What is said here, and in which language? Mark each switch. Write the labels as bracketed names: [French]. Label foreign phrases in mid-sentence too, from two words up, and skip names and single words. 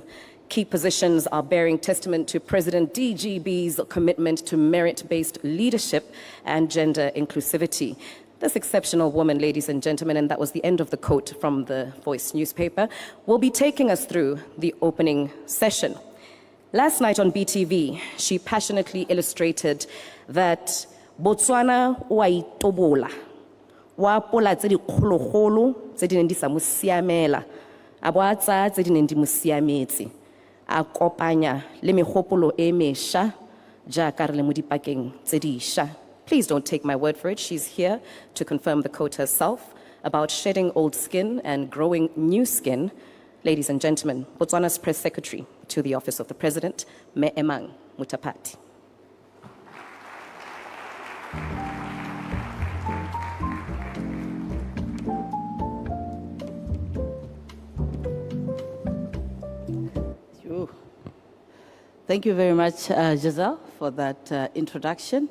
[English] Key positions are bearing testament to President DGB's commitment to merit-based leadership and gender inclusivity." This exceptional woman, ladies and gentlemen, and that was the end of the quote from the Voice newspaper, will be taking us through the opening session. Last night on BTV, she passionately illustrated that [Tswana] Botswana wa itobola, wa pola tse di kgologolo tse di neng di sa mo siamela, a bo a tsaya tse di neng di mo siametse, a kopanya le megopolo e mešwa jaaka re le mo dipakeng tse dišwa. [English] Please don't take my word for it. She's here to confirm the quote herself about shedding old skin and growing new skin. Ladies and gentlemen, Botswana's Press Secretary to the Office of the President, Me Emang Mutapati. Thank you very much, Giselle, for that introduction.